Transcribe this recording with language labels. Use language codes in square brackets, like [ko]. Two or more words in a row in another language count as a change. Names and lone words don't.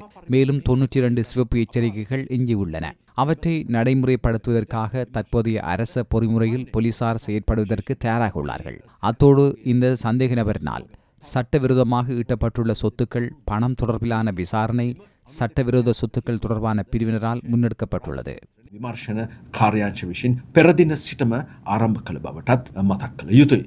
[ta] மேலும் 92 சிவப்பு எச்சரிக்கைகள் எஞ்சியுள்ளன. அவற்றை நடைமுறைப்படுத்துவதற்காக தற்போதைய அரச பொறிமுறையில் போலீசார் செயற்படுவதற்கு தயாராக உள்ளார்கள். அத்தோடு இந்த சந்தேக நபரினால் சட்டவிரோதமாக ஈட்டப்பட்டுள்ள சொத்துக்கள், பணம் தொடர்பிலான விசாரணை சட்டவிரோத சொத்துக்கள் தொடர்பான பிரிவினரால் முன்னெடுக்கப்பட்டுள்ளது. [si] විමර්ශන කාර්යාංශ විසින් පෙර දින සිටම ආරම්භ කළ බවටත් මතක් කළ යුතුයි.